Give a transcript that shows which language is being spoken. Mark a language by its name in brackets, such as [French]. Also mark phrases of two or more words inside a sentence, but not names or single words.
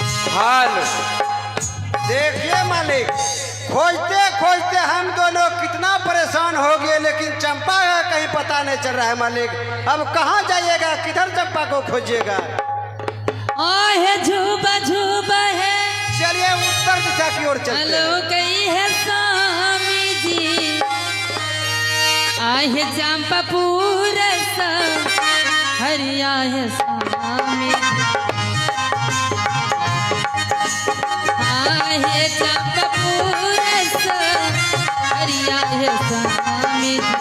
[Hindi] हाल देखिए मालिक, खोजते खोजते हम दोनों कितना परेशान हो गए, लेकिन चंपा का कहीं पता नहीं चल रहा है मालिक। अब कहाँ जाइएगा, किधर चंपा को खोजिएगा? [Angika] आहे झूबा झूबा है, [Hindi] चलिए उत्तर दिशा की ओर चलते हैं। [Angika] कई है स्वामी जी, आहे चंपापुर हरिया है स्वामी, आहे चंपापुर हरिया है स्वामी